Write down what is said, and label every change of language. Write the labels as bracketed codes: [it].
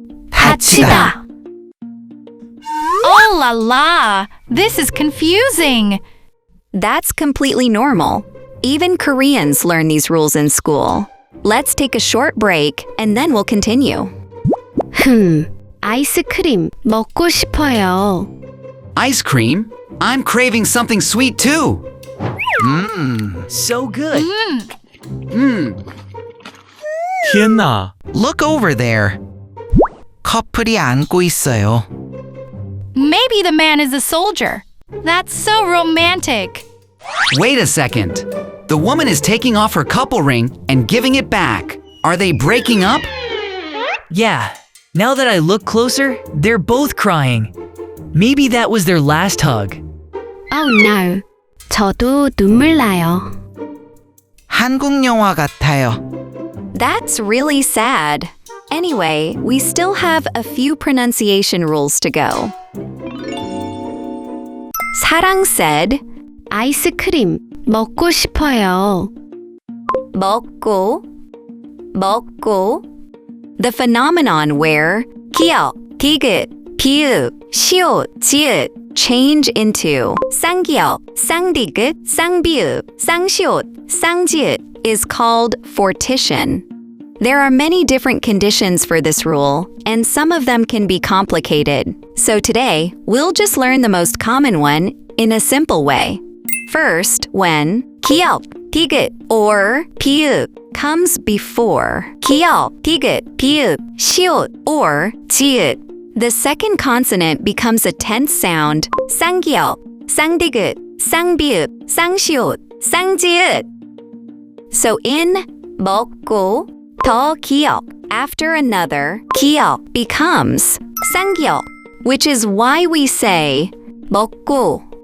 [ko] 다치다. [en] Oh la la! This is confusing. That's completely normal. Even Koreans learn these rules in school. Let's take a short break and then we'll continue. [ko] 아이스크림 먹고 싶어요. [en] Ice cream? I'm craving something sweet too. So good. [ko] 희엔나, [en] Look over there. [ko] 커플이 안고 있어요. [en] Maybe the man is a soldier. That's so romantic. Wait a second. The woman is taking off her couple ring and giving it back. Are they breaking up? Yeah, now that I look closer, they're both crying. Maybe that was their last hug. Oh no. [ko] 저도 눈물 나요. 한국 영화 같아요. [en] That's really sad. Anyway, we still have a few pronunciation rules to go. Sarang said, [ko] 아이스크림 먹고 싶어요. 먹고, 먹고. [en] The phenomenon where 기역, 디귿, 비읍, 시옷, 지읒 change into 쌍기역, 쌍디귿, 쌍비읍, 쌍시옷, 쌍지읒 is called fortition. There are many different conditions for this rule, and some of them can be complicated. So today, we'll just learn the most common one in a simple way. First, when 기역, 디귿, or 비읍 comes before 기역, 디귿, 비읍, 시옷, or 지읒. The second consonant becomes a tense sound, 쌍기역, 쌍디귿, 쌍비읍, 쌍시옷, 쌍지읒. So in 먹고, 더 기억 after another, 기억 becomes 쌍기억, which is why we say 먹고.